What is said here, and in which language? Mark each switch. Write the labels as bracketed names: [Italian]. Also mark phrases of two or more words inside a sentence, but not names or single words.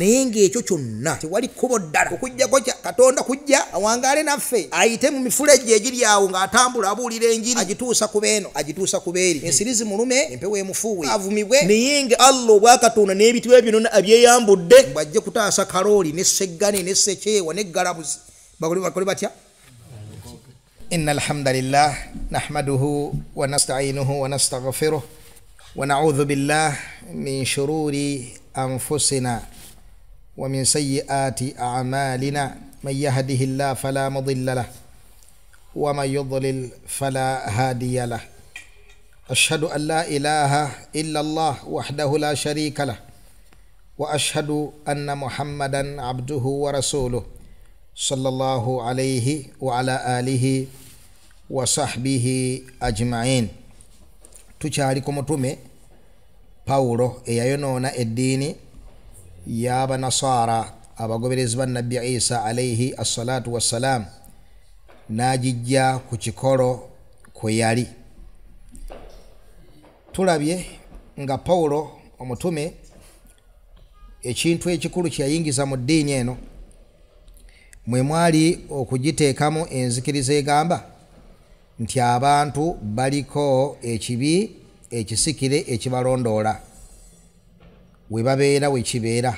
[Ganda] Naye ng'ekyo kyonna tewali kkubo ddala okujjako kya Katonda kujja awangaale naffe ayite mu mifulejje egiri awo ng'atambula abuulira enjiri agituusa ku beeno agituusa ku beeri, ensirizi mulume empewo emufuuwe avumibwe. Naye nga Allah obwakatonda n'ebitibwa byonna abyeyambudde bw'ajje kutaasa kalooli ne seggane ne sekyewa ne galabuzi bakole batya. [Arabic] إن الحمد لله نحمده ونستعينه ونستغفره ونعوذ بالله من شرور أنفسنا ومن سيئات أعمالنا من يهده الله فلا مضل له ومن يضلل فلا هادي له. أشهد أن لا إله إلا الله وحده لا شريك له وأشهد أن محمدا عبده ورسوله صلى الله عليه وعلى آله وصحبه أجمعين. [Ganda] Tukyali ku mutume Pawulo eyayonoona eddiini y'Abanasara abagoberezi ba Nabbi Isa [Arabic] عليه الصلاة والسلام [Ganda] n'agijja ku kikolo kwe yali. Tulabye nga Pawulo omutume ekintu ekikulu kye yayingiza mu ddiini eno mwe mwali okugiteekamu enzikiriza egamba nti abantu baliko ekibi ekisikire ekibalondoola we babeera we kibeera.